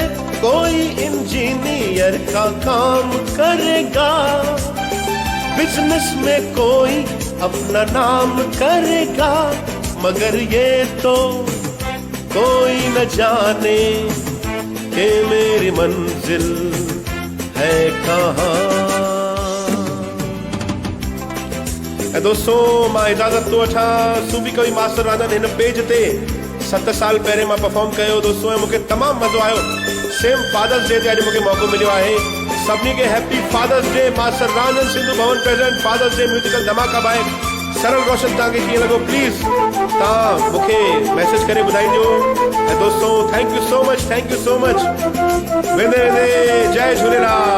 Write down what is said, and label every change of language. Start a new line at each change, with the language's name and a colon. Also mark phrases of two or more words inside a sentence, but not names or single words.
Hindi: कोई इंजीनियर का काम करेगा, बिजनेस में कोई अपना नाम करेगा, मगर ये तो कोई न जाने कि मेरी मंजिल है कहाँ।
Sindhi: दोस्तों मां इजाज़त तो वठा। सूबी कवि मास्टर राजन हिन पेज ते 7 साल पहले मां परफॉर्म कयो दोस्तों, ऐं मूंखे तमामु मज़ो आयो।
English: same Father's Day
Sindhi: ते अॼु मूंखे मौक़ो मिलियो आहे। सभिनी खे
English: happy Father's Day. मास्टर राजन सिंधु भवन present Father's Day musical dhamaka bike.
Sindhi: सरल रोशन तव्हांखे कीअं लॻो प्लीज़ तव्हां मूंखे मैसेज करे ॿुधाइजो। ऐं दोस्तों
English: thank you so much, thank you so much.
Sindhi: वेंदे वेंदे जय झूलेलाल।